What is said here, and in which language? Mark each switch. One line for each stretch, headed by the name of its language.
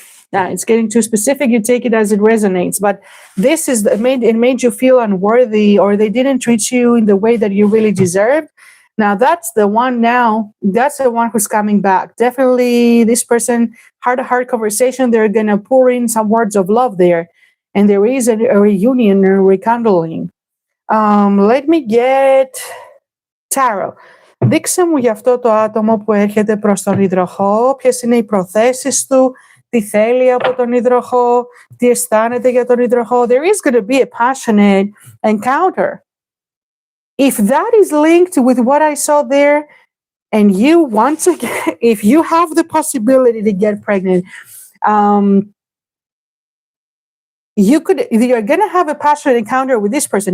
English: Now it's getting too specific. You take it as it resonates. But this is it made you feel unworthy, or they didn't treat you in the way that you really deserved. Now that's the one. Now that's the one who's coming back. Definitely, this person, heart-to-heart conversation. They're gonna pour in some words of love there, and there is a reunion, a rekindling. Let me get tarot.
Greek: Δείξε μου για αυτό το άτομο που έρχεται προς τον υδροχό, ποιες είναι οι προθέσεις του, τι θέλει από τον υδροχό, τι αισθάνεται για τον υδροχό.
English: There is going to be a passionate encounter. If that is linked with what I saw there, and you want to get, if you have the possibility to get pregnant, you're going to have a passionate encounter with this person.